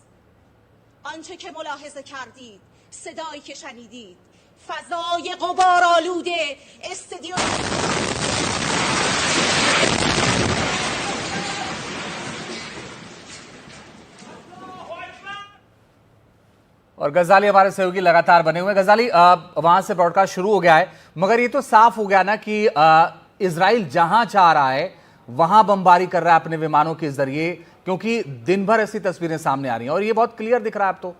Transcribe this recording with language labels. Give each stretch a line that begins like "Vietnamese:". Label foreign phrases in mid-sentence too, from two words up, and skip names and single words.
Persian: آنچه که ملاحظه کردید، صدایی که شنیدید، فضای غبارآلوده استدیو
Hindi: और गजाली हमारे सहयोगी लगातार बने हुए हैं। गजाली, वहां से ब्रॉडकास्ट शुरू हो गया है, मगर ये तो साफ हो गया ना कि इजराइल जहां चाह रहा है वहां बमबारी कर रहा है अपने विमानों के जरिए, क्योंकि दिन भर ऐसी तस्वीरें सामने आ रही हैं और ये बहुत क्लियर दिख रहा है अब तो।